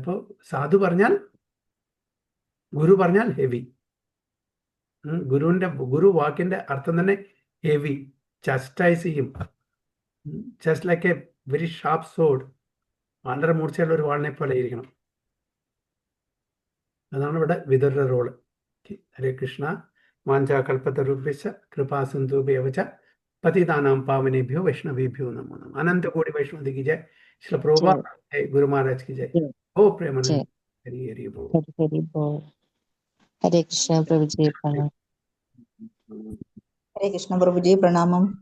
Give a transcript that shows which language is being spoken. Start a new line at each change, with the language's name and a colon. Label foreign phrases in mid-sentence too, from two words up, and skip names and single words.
Malayalam: അപ്പോൾ സാധു പറഞ്ഞാൽ, ഗുരു പറഞ്ഞാൽ ഹെവി. ഗുരു വാക്കിന്റെ അർത്ഥം തന്നെ ഹെവി, ചസ്റ്റൈസ് ചെയ്യും.
English: just like a very sharp sword,
Malayalam: വളരെ മൂർച്ചയുള്ള ഒരു വാളിനെ പോലെ ഇരിക്കണം. അതാണ് ഇവിടെ വിതുരരുടെ റോള്.
Sanskrit: ഹരേ കൃഷ്ണ. വാഞ്ചാകൽപതരുഭ്യശ്ച കൃപാസിന്ധുഭ്യവച പതിതാനാം പാവനേഭ്യോ വൈഷ്ണവേഭ്യോ നമോ നമഃ.
Hindi: അനंत कोटि वैष्णव की जय. श्री प्रभुपाद जय. गुरु महाराज की जय. ओ प्रेमानंद. हरि हरि बोल. हरे कृष्ण प्रभु जी प्रणाम. हरे कृष्ण प्रभु जी प्रणामम.